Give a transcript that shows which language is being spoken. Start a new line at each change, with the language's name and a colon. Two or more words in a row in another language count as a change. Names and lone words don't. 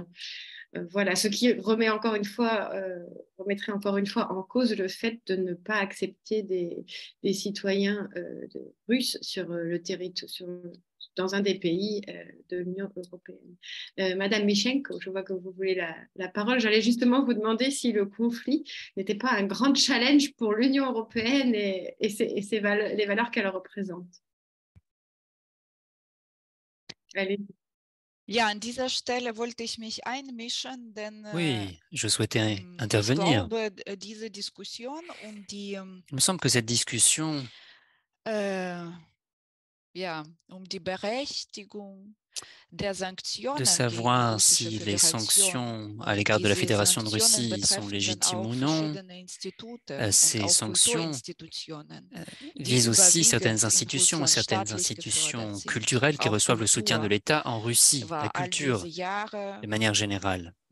French: Voilà, ce qui remettrait encore une fois en cause le fait de ne pas accepter des citoyens russes sur le territoire, dans un des pays de l'Union européenne. Madame Michenko, je vois que vous voulez la parole. J'allais justement vous demander si le conflit n'était pas un grand challenge pour l'Union européenne et les valeurs qu'elle représente. Allez.
German: Ja, an dieser Stelle wollte ich mich einmischen, denn
French: oui, je souhaitais intervenir.
German: Diese Diskussion die,
French: il me semble que cette discussion
German: die Berechtigung der Sanktionen
French: de savoir si les sanctions à l'égard de la Fédération de Russie sont légitimes ou non, ces sanctions visent aussi certaines institutions culturelles qui reçoivent le soutien de l'État en Russie, la culture de manière générale.